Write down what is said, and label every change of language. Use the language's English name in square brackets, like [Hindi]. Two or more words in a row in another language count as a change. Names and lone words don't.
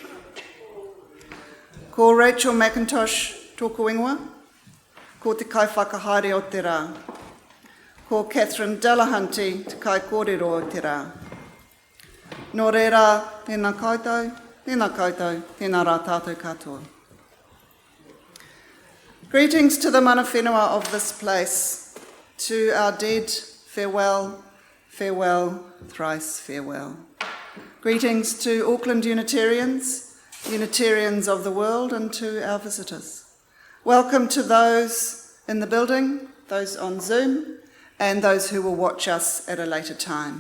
[Māori] Ko Rachel McIntosh tōku ingoa, ko te kaiwhakahaere o te rā. Ko Catherine Delahunty te kai kōrero o te rā. Nō reira, tēnā koutou, tēnā rā tātou katoa. [English] Greetings to the [Māori] mana whenua [English] of this place. To our dead, farewell, farewell, thrice farewell. Greetings to Auckland Unitarians, Unitarians of the world, and to our visitors. Welcome to those in the building, those on Zoom, and those who will watch us at a later time.